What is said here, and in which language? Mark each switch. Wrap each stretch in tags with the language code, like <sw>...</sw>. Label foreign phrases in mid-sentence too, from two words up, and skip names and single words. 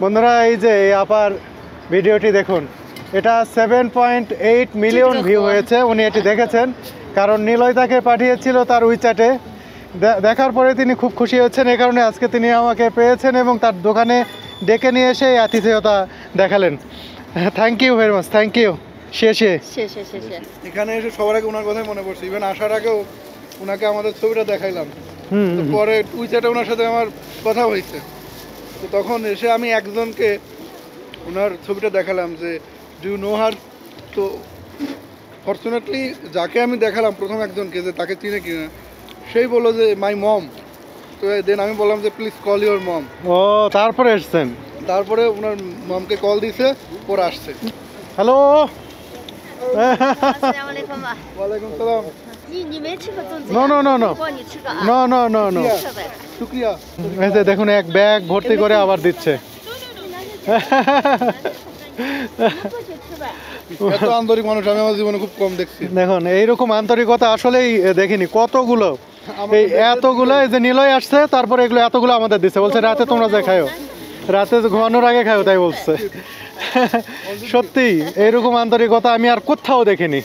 <bn>বন্ধুরা, এই যে এই আপার ভিডিওটি দেখুন, এটা 7.8 মিলিয়ন ভিউ হয়েছে, উনি এটি দেখেছেন, কারণ নিলয় তাকে পাঠিয়েছিল তার উইচ্যাটে। দেখার পরে তিনি খুব খুশি হয়েছেন, এই কারণে আজকে তিনি আমাকে পেয়েছেন এবং তার দোকানে ডেকে নিয়ে এসে এই আতিথেয়তা দেখালেন।</bn> <en>thank you very much, thank you. শেষে</en> <zh>谢谢谢谢。</zh> <bn>এখানে এসে সবার আগে ওনার কথাই মনে পড়ছে, ইভেন আসার আগেও ওনাকে আমাদের ছবিটা দেখাইলাম। হুম তো পরে উইচ্যাটে ওনার সাথে আমার কথা হয়েছে, তো তখন এসে আমি একজনকে ওনার ছবিটা দেখালাম যে</bn> <en>do know her.</en> <bn>তো ফর্চুনেটলি যাকে আমি দেখালাম প্রথম একজনকে যে তাকে চিনে কিনা, সেই বললো যে</bn> <en>my mom.</en> <bn>তো দেন আমি বললাম যে</bn> <en>please call your mom.</en> <bn>ও তারপরে এসছেন? তারপরে ওনার মমকে কল দিছে, ওরা আসছে। হ্যালো।</bn> <ar>Assalamualaikum 吧。 وعليكم السلام.</ar> <zh>你没吃过粽子？</zh> <en>No, no, no, no.</en> <zh>不过你吃个啊。</zh> <en>no no no no.</en> <zh>吃呗。</zh> <bn>শুক্রিয়া। এই যে দেখুন এক ব্যাগ ভর্তি করে আবার দিচ্ছে।</bn> <zh>过去吃呗。</zh> <bn>এত আন্তরিক মানুষ আমি আমার জীবনে খুব কম দেখছি। দেখুন এইরকম আন্তরিকতা আসলেই দেখিনি, কতগুলো এই এতগুলো, এই যে নিলয় আসছে তারপরে এগুলো এতগুলো আমাদের দিচ্ছে, বলছে রাতে তোমরা যে খাও, রাতে ঘুমানোর আগে খাও, তাই বলছে। সত্যি এইরকম আন্তরিকতা আমি আর কোথাও দেখিনি।</bn>